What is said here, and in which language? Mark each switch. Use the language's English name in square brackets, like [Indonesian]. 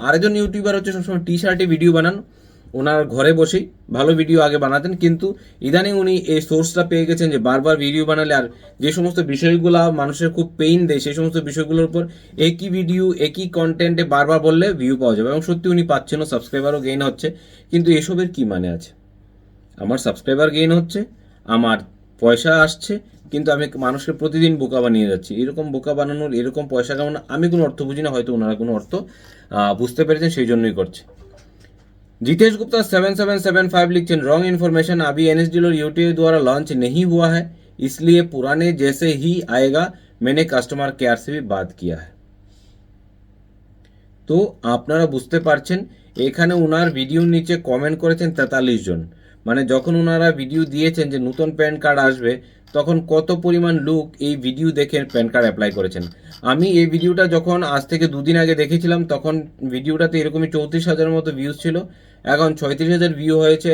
[Bangla] আরেকজন ইউটিউবার হচ্ছে সবসময় টি শার্টে ভিডিও বানান, ওনার ঘরে বসেই ভালো ভিডিও আগে বানাতেন, কিন্তু ইদানিং উনি এই সোর্সটা পেয়ে গেছেন যে বারবার ভিডিও বানালে আর যে সমস্ত বিষয়গুলো মানুষের খুব পেইন দেয় সেই সমস্ত বিষয়গুলোর উপর একই ভিডিও একই কন্টেন্টে বারবার বললে ভিউ পাওয়া যাবে, এবং সত্যি উনি পাচ্ছেনও, সাবস্ক্রাইবারও গেইন হচ্ছে। কিন্তু এসবের কি মানে আছে? আমার সাবস্ক্রাইবার গেইন হচ্ছে, আমার পয়সা আসছে, কিন্তু আমি মানুষকে প্রতিদিন বোকা বানিয়ে যাচ্ছি। এরকম বোকা বানানোর, এরকম পয়সা কামানো আমি কোনো অর্থ বুঝি না, হয়তো ওনারা কোনো অর্থ বুঝতে পেরেছেন সেই জন্যই করছে। [Hindi] जितेश गुप्ता 7775 लिखते रॉन्ग इन्फॉर्मेशन, अभी एनएसडीएल और यूटीआई द्वारा लॉन्च नहीं हुआ है, इसलिए पुराने जैसे ही आएगा। मैंने कस्टमर केयर से भी बात किया है। [Bangla] তো আপনারা বুঝতে পারছেন এখানে ওনার ভিডিওর নিচে কমেন্ট করেছেন 43 জন। মানে যখন ওনারা ভিডিও দিয়েছেন যে নতুন প্যান কার্ড আসবে, তখন কত পরিমাণ লোক এই ভিডিও দেখে প্যান কার্ড অ্যাপ্লাই করেছেন। আমি এই ভিডিওটা যখন আজ থেকে 2 দিন আগে দেখেছিলাম, তখন ভিডিওটাতে এরকমই 34,000 মতো ভিউজ ছিল, এখন 36,000 ভিউ হয়েছে।